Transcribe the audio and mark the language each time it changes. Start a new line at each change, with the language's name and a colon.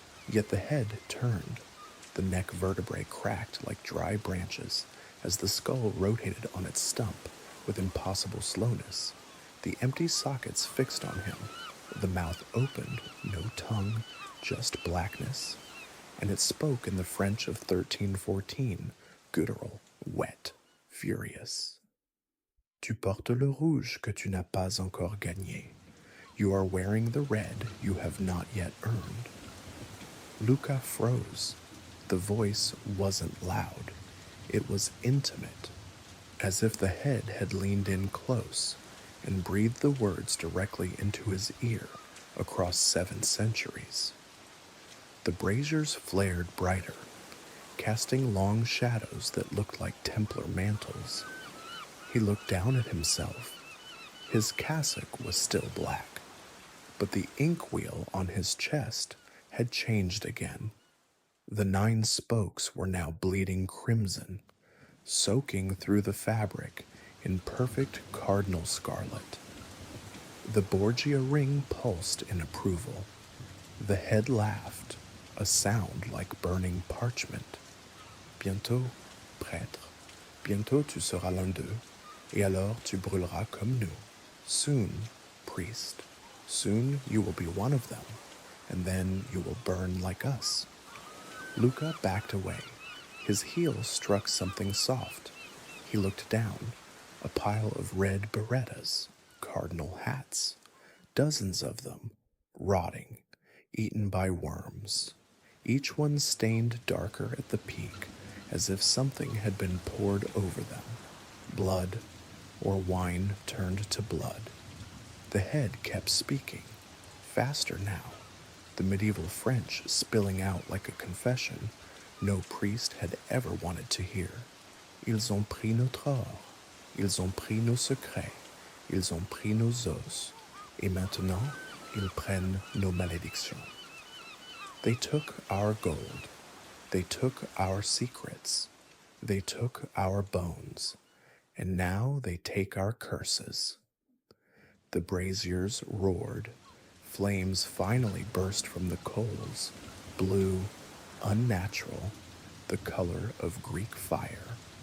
English: Yet the head turned. The neck vertebrae cracked like dry branches as the skull rotated on its stump with impossible slowness. The empty sockets fixed on him. The mouth opened, no tongue, just blackness. And it spoke in the French of 1314, guttural, wet, furious.
French: Tu portes le rouge que tu n'as pas encore gagné.
English: You are wearing the red you have not yet earned. Luca froze. The voice wasn't loud. It was intimate, as if the head had leaned in close and breathed the words directly into his ear across 7 centuries. The braziers flared brighter, casting long shadows that looked like Templar mantles. He looked down at himself. His cassock was still black, but the inkwheel on his chest had changed again. The 9 spokes were now bleeding crimson, soaking through the fabric in perfect cardinal scarlet. The Borgia ring pulsed in approval. The head laughed, a sound like burning parchment.
French: Bientôt, prêtre, bientôt tu seras l'un d'eux, et alors tu brûleras comme nous.
English: Soon, priest, soon you will be one of them, and then you will burn like us. Luca backed away. His heel struck something soft. He looked down. A pile of red berettas, cardinal hats, dozens of them, rotting, eaten by worms, each one stained darker at the peak, as if something had been poured over them. Blood, or wine turned to blood. The head kept speaking, faster now, the medieval French spilling out like a confession no priest had ever wanted to hear.
French: Ils ont pris notre or, ils ont pris nos secrets, ils ont pris nos os, et maintenant ils prennent nos malédictions.
English: They took our gold, they took our secrets, they took our bones, and now they take our curses. The braziers roared. Flames finally burst from the coals, blue, unnatural, the color of Greek fire.